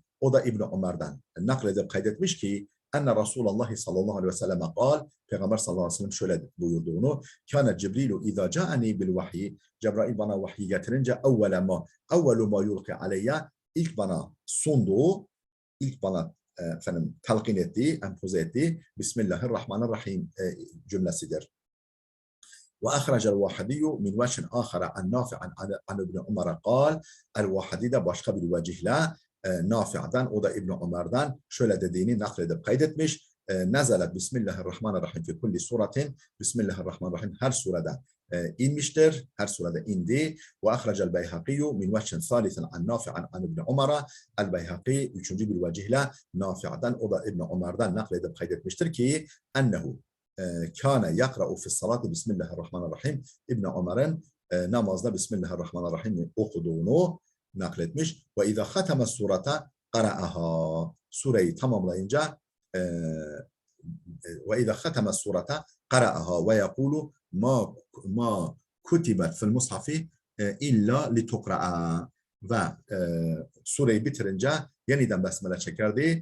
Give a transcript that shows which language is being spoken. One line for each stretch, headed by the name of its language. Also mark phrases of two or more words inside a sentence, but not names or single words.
Turkish: o da İbn Umar'dan nakledip kaydetmiş ki
Arabic: أن رسول الله صلى الله عليه وسلم قال,
Turkish: Peygamber
Arabic: صلى الله عليه وسلم
Turkish: şöyle buyurduğunu,
Arabic: كان جبريل إذا جاءني بالوحي,
Turkish: Cebrail bana vahiy getirince
Arabic: أول ما يلقي علي,
Turkish: ilk bana sunduğu, ilk bana telkin ettiği, empoze ettiği Bismillahirrahmanirrahim cümlesidir.
Arabic: وأخرج الواحدي من وجه آخر عن نافع عن ابن عمر قال,
Turkish: el-Vahidi de başka bir vecihle Nafi'den, o da İbn Umar'dan şöyle dediğini nakledip kaydetmiş.
Arabic: نزلت بسم الله الرحمن الرحيم في كل سورة,
Turkish: Bismillahirrahmanirrahim her surede inmiştir, her surede indi.
Arabic: وأخرج البيهقي من وجه ثالث عن نافع عن ابن عمر,
Turkish: el-Beyhaki üçüncü bir vecihle Nafi'den, o da İbn Umar'dan nakledip kaydetmiştir ki
Arabic: أنه كان يقرأ في صلاة بسم الله الرحمن الرحيم,
Turkish: İbn Umar'ın namazda Bismillahirrahmanirrahim okuduğunu nakletmiş.
Arabic: وإذا ختم سورة قرأها,
Turkish: sureyi tamamlayınca
Arabic: وإذا ختم سورة قرأها ويقول ما كتبت في المصحف إلا لتقرأ,
Turkish: ve sureyi bitirince yeniden besmele çekerdi.